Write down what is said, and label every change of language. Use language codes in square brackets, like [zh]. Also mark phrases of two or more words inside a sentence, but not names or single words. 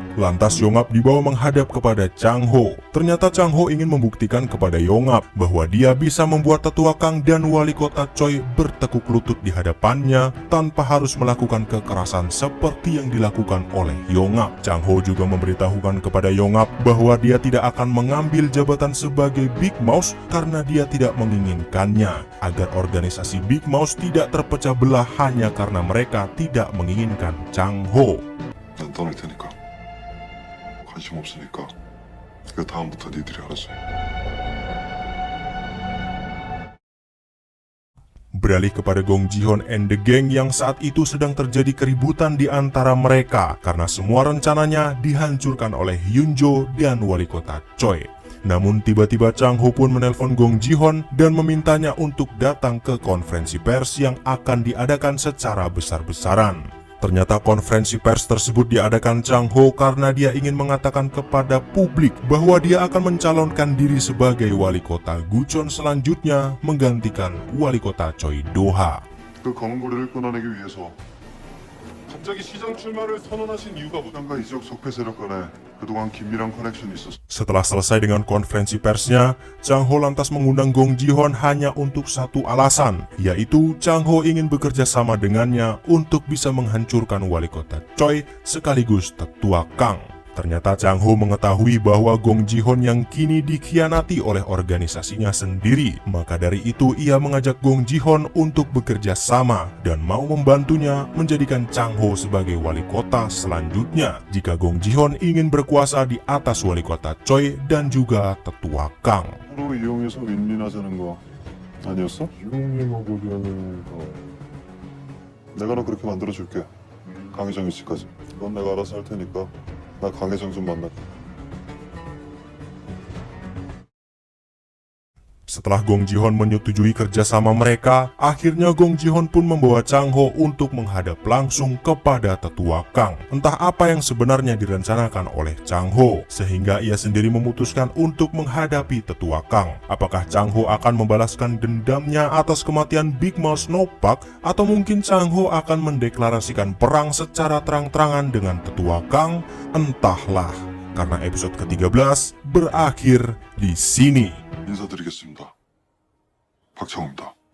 [id] Lantas Yongap dibawa menghadap kepada Chang Ho. Ternyata Chang Ho ingin membuktikan kepada Yongap bahwa dia bisa membuat Tetua Kang dan wali kota Choi bertekuk lutut di hadapannya tanpa harus melakukan kekerasan seperti yang dilakukan oleh Yongap. Chang Ho juga memberitahukan kepada Yongap bahwa dia tidak akan mengambil jabatan sebagai Big Mouse karena dia tidak menginginkannya, agar organisasi Big Mouse tidak terpecah belah hanya karena mereka tidak menginginkan Chang Ho. [ko] 난 떠날 테니까 관심 없으니까 이거 다음부터 니들이 알아서 해. [id] Beralih kepada Gong Ji-hoon [en] and the gang [id] yang saat itu sedang terjadi keributan di antara mereka karena semua rencananya dihancurkan oleh Hyunjo dan wali kota Choi. Namun tiba-tiba Chang Ho pun menelpon Gong Ji-hoon dan memintanya untuk datang ke konferensi pers yang akan diadakan secara besar-besaran. Ternyata konferensi pers tersebut diadakan Chang Ho karena dia ingin mengatakan kepada publik bahwa dia akan mencalonkan diri sebagai wali kota Gucheon selanjutnya menggantikan wali kota Choi Do-ha. [ko] 그 검은 고리를 끊어내기 위해서 갑자기 시장 출마를 선언하신 이유가 뭐던가 이적 적폐 세력 간에 그동안 긴밀한 커넥션이 있었어. [id] Setelah selesai dengan konferensi persnya, Chang Ho lantas mengundang Gong Ji-hoon hanya untuk satu alasan, yaitu Chang Ho ingin bekerja sama dengannya untuk bisa menghancurkan wali kota Choi sekaligus Tetua Kang. Ternyata Chang Ho mengetahui bahwa Gong Ji-hoon yang kini dikhianati oleh organisasinya sendiri. Maka dari itu ia mengajak Gong Ji-hoon untuk bekerja sama dan mau membantunya menjadikan Chang Ho sebagai wali kota selanjutnya jika Gong Ji-hoon ingin berkuasa di atas wali kota Choi dan juga Tetua Kang. [ko] 서로 이용해서 윈윈하자는 거 아니었어? 이용해 먹으려는 거. 내가 너 그렇게 만들어줄게. 강혜정 위치까지. 넌 내가 알아서 할 테니까 나 강혜정 좀 만나. [id] Setelah Gong Ji-hoon menyetujui kerjasama mereka, akhirnya Gong Ji-hoon pun membawa Chang Ho untuk menghadap langsung kepada Tetua Kang. Entah apa yang sebenarnya direncanakan oleh Chang Ho, sehingga ia sendiri memutuskan untuk menghadapi Tetua Kang. Apakah Chang Ho akan membalaskan dendamnya atas kematian Big Mouse No Park, atau mungkin Chang Ho akan mendeklarasikan perang secara terang-terangan dengan Tetua Kang? Entahlah, karena episode ke-13 berakhir di sini. [ko] 인사드리겠습니다. 박창호입니다.